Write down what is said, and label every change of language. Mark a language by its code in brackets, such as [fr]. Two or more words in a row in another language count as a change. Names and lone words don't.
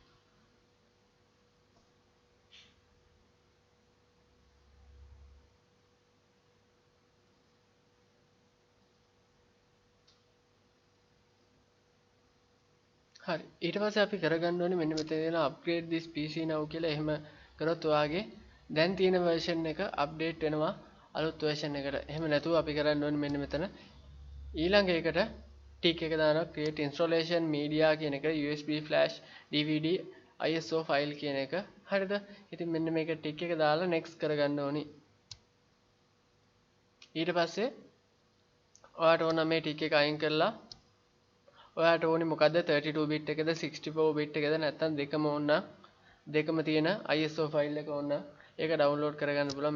[si] හරි ඊට පස්සේ අපි කරගන්න ඕනේ මෙන්න මෙතන තියෙන [en] upgrade this PC now [si] කියලා. එහෙම කරොත් ඔයාගේ දැන් තියෙන version එක update වෙනවා අලුත් version එකට. එහෙම නැතුව අපි කරන්න ඕනේ මෙන්න මෙතන ඊළඟ එකට tick එක දානවා [en] create installation media [si] කියන එක [en] USB flash DVD ISO file [si] කියන එක. හරිද? ඉතින් මෙන්න මේක tick එක දාලා next කරගන්න ඕනි. ඊට පස්සේ ඔයාට ඕන මේ tick එක අයින් කරලා ඔයාට ඕනි මොකද්ද 32 bit එකද 64 bit එකද නැත්නම් දෙකම ඕන දෙකම තියෙන [en] ISO file [si] එක ඕන ඒක download කරගන්න පුළුවන්.